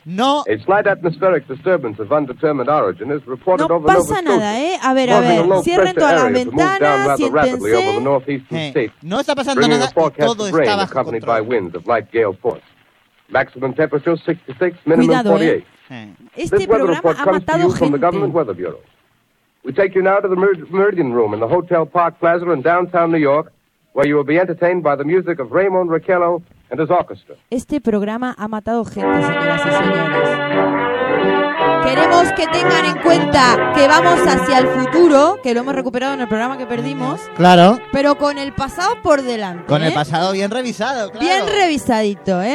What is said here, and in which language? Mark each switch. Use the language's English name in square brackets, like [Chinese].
[Spanish] No. [English] A slight atmospheric disturbance of undetermined origin is reported over Nova Scotia. [Spanish] No pasa nada, ¿eh? A ver, cierren todas las ventanas, siéntense. No está pasando nada, todo está bajo control. [English] Maximum temperature 66, minimum 48. [Spanish] Este programa ha matado gente. [English] This weather report comes to you from the Government We take you now to the Meridian Room in the Hotel Park Plaza in downtown New York, where you will be entertained by the music of Raymond Raquello and his orchestra. [Spanish] Este programa ha matado gente, señoras y señores. Queremos que tengan en cuenta que vamos hacia el futuro, que lo hemos recuperado en el programa que perdimos. Claro. Pero con el pasado por delante. Con el pasado bien revisado, claro. Bien revisadito, ¿eh?